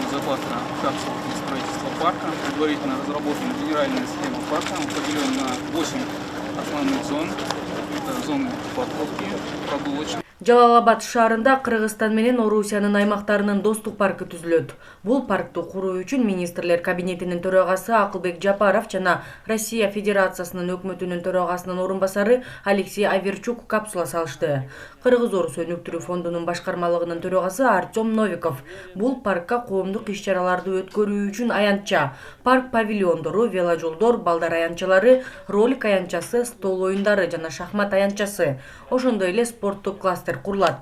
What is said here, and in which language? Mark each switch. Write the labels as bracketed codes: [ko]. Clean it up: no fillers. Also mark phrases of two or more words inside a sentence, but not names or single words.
[ru] бесплатно капсул для строительства парка. Предварительно разработана генеральная схема парка. Он поделен на 8 основных зон. Это зоны парковки, прогулочные. [ky] Жалал-Абад шаарында Кыргызстан менен Орусиянын аймактарынын достук паркы түзүлөт. Бул паркты куруу үчүн министрлер кабинетинин төрагасы Акылбек Жапаров жана Россия Федерациясынын өкмөтүнүн төрагасынын орун басары Алексей Аверчук капсула салышты. Кыргыз-Орус өнүктүрүү фондунун башкармалыгынын төрагасы Артем Новиков бул паркка коомдук иш-чараларды өткөрүү үчүн аянтча, парк павильондору, веложолдор, балдар аянтчалары, ролик аянтчасы, стол оюндары жана шахмат аянтчасы, ошондой эле спорттук кластер курулат.